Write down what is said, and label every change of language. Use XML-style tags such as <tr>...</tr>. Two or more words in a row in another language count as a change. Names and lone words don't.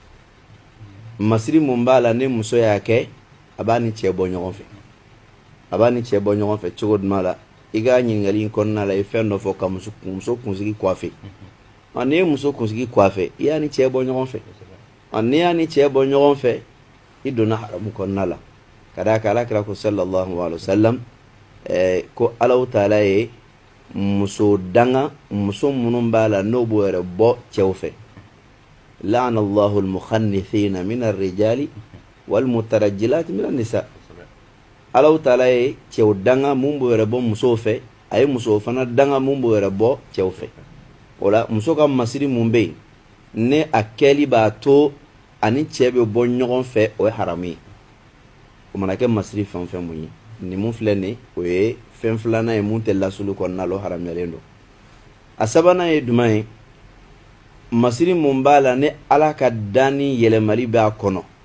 <bm>masiri mun b'a la ni muso y'a kɛ a b'a ni cɛ bɔ ɲɔgɔn fɛ a b'a ni cɛ bɔ ɲɔgɔn fɛ cogo jumɛn la i ka ɲininkali in kɔnɔna la i ye fɛn dɔ fɔ ka muso kunsigi coiffer n'i ye muso kunsigi coiffer i y'a ni cɛ bɔ ɲɔgɔn fɛ n'i y'a ni cɛ bɔ ɲɔgɔn fɛ i donna haramu kɔnɔna la ka d'a kan ala kira ko</bm> <ar>صلى الله عليه وسلم</ar> <bm>ko Alahu taala ye muso danga muso minnu b'a la n'o b'o yɛrɛ bɔ cɛw fɛ</bm> <ar>لعن الله المخنثين من الرجال والمترجلات من النساء</ar> <bm>Alahu taala ye cɛw danga mun b'o yɛrɛ bɔ musow fɛ a ye muso fana danga mun b'o yɛrɛ bɔ cɛw fɛ o la muso ka masiri mun bɛ yen ne a kɛli b'a to ani cɛ bɛ bɔ ɲɔgɔn fɛ o ye haramu ye o mana kɛ masiri fɛn o fɛn mun ye nin mun filɛ nin o ye fɛn filanan ye mun tɛ lasulu kɔnɔna la o haramuyalen don a sabanan ye jumɛn ye masiri mun b'a la ni ala ka danni yɛlɛmali b'a kɔnɔ</bm>